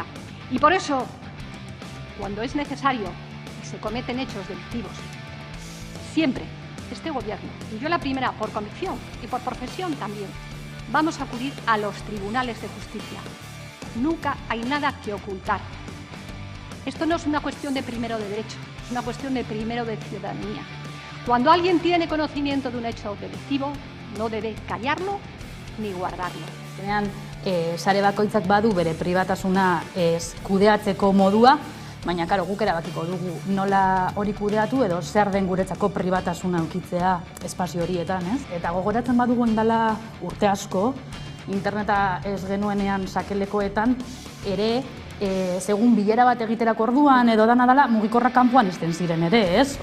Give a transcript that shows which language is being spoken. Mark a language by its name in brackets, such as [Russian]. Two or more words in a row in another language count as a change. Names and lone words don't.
[Spanish] Y por eso, cuando es necesario y se cometen hechos delictivos, siempre este Gobierno, y yo la primera por convicción y por profesión también, vamos a acudir a los tribunales de justicia. Nunca hay nada que ocultar. Esto no es una cuestión de primero de derecho, es una cuestión de primero de ciudadanía. Cuando alguien tiene conocimiento de un hecho delictivo, no debe callarlo ni guardarlo. [Basque] Sare bakoitzak badu bere pribatasuna kudeatzeko modua, baina karo guk erabakiko dugu nola hori kudeatu edo zer den guretzako pribatasuna ukitzea espazio horietan, ez? Eta gogoratzen badugu dela urte asko, interneta ez genuenean sakelekoetan ere segun bilera bat egiterako orduan edo dana dela mugikorrak kanpoan izten ziren ere, ez?